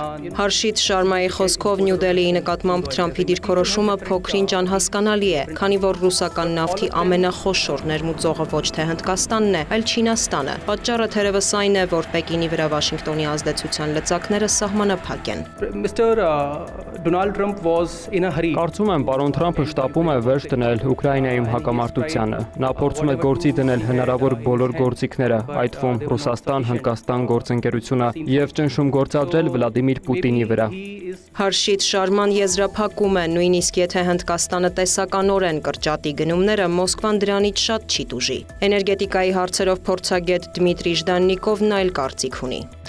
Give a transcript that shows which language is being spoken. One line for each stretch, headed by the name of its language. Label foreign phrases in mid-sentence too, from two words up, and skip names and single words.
Armenian: Հարշիտ Շարմայի խոսքով Նյու Դելիի նկատմամբ Թրամփի դիրքորոշումը փոքրինչ անհասկանալի է, քանի որ ռուսական նավթի ամենախոշոր ներմուծողը ոչ թե Հնդկաստանն է, այլ Չինաստանը։ Պատճառը թերևս այն է, որ Պեկինի վրա Վաշինգտոնի ազդեցության լծակները սահմանափակ են։
English: Mr. Donald Trump was in a hurry.
Armenian: Կարծում եմ, պարոն Թրամփը շտապում է վերջ դնել Ուկրաինայում հակամարտությանը։ Նա փորձում է գործի դնել հնարավոր բոլոր գործիքները, այդ թվում Ռուսաստան, Հնդկաստան գործընկերությունը եւ ճնշում գործադրել Վլադիմիր Պուտինի վրա։ Հարշիտ Շարման եզրափակում է, նույնիսկ եթե Հնդկաստանը տեսականորեն կրճատի գնումները, Մոսկվան դրանից շատ չի տուժի։ Էներգետիկայի հարցերով փորձագետ Դմիտրի Ժդաննիկովն այլ կարծիք ունի։